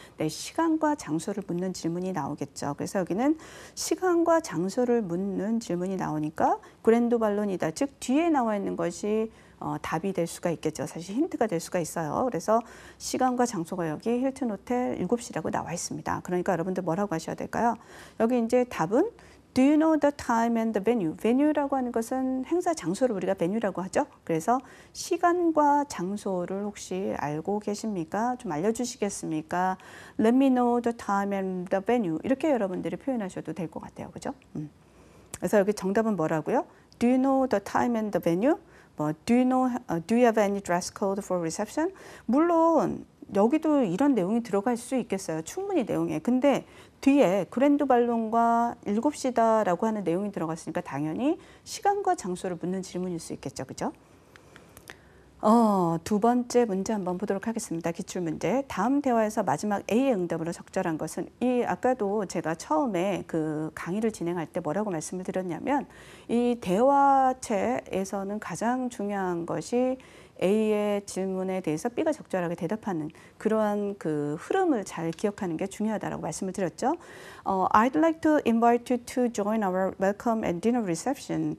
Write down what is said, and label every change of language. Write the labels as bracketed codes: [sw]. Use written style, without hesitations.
[ko] 네, 시간과 장소를 묻는 질문이 나오겠죠. 그래서 여기는 시간과 장소를 묻는 질문이 나오니까 그랜드 발론이다. 즉 뒤에 나와 있는 것이 답이 될 수가 있겠죠. 사실 힌트가 될 수가 있어요. 그래서 시간과 장소가 여기 힐튼 호텔 7시라고 나와 있습니다. 그러니까 여러분들 뭐라고 하셔야 될까요? 여기 이제 답은 [en] Do you know the time and the venue? [ko] venue라고 하는 것은 행사 장소를 우리가 venue라고 하죠. 그래서 시간과 장소를 혹시 알고 계십니까? 좀 알려주시겠습니까? [en] Let me know the time and the venue. [ko] 이렇게 여러분들이 표현하셔도 될 것 같아요. 그죠? 그래서 여기 정답은 뭐라고요? [en] Do you know the time and the venue? 뭐 do you have any dress code for reception? [ko] 물론 여기도 이런 내용이 들어갈 수 있겠어요. 충분히 내용에. 근데 뒤에 그랜드 발론과 7시다라고 하는 내용이 들어갔으니까 당연히 시간과 장소를 묻는 질문일 수 있겠죠. 그죠? 두 번째 문제 한번 보도록 하겠습니다. 기출문제. 다음 대화에서 마지막 A의 응답으로 적절한 것은 아까도 제가 처음에 그 강의를 진행할 때 뭐라고 말씀을 드렸냐면 이 대화체에서는 가장 중요한 것이 A의 질문에 대해서 B가 적절하게 대답하는 그러한 그 흐름을 잘 기억하는 게 중요하다라고 말씀을 드렸죠. [en] I'd like to invite you to join our welcome and dinner reception.